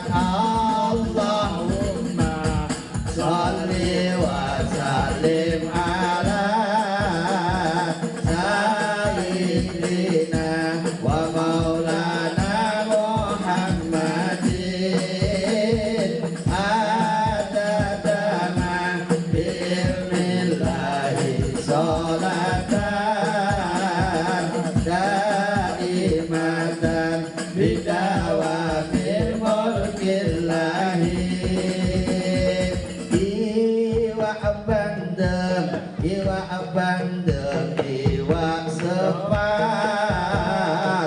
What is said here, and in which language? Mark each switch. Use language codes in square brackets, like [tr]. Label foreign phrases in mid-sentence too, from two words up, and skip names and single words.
[ar] اللهم صل وسلم على سيدنا ومولانا محمد. عدد ما بعلم الله صلاة دائمة بدوام ملك الله. [jv] Iwa bandeng, iwa bandeng, iwa sepat.